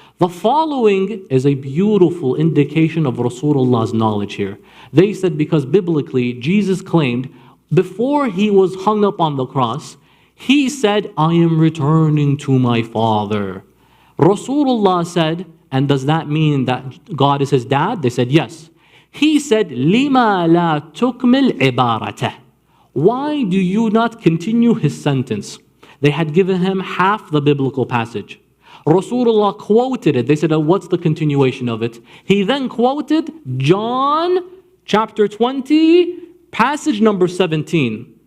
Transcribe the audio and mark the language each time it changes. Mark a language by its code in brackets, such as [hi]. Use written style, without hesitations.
[en] The following is a beautiful indication of Rasulullah's knowledge here. They said, because biblically, Jesus claimed, before he was hung up on the cross, he said, I am returning to my Father. Rasulullah said, and does that mean that God is his dad? They said, yes. He said, [ar] لِمَا لَا تُكْمِلْ عِبَارَتَهُ. [en] Why do you not continue his sentence? They had given him half the biblical passage. Rasulullah quoted it. They said, what's the continuation of it? He then quoted John chapter 20, passage number 17.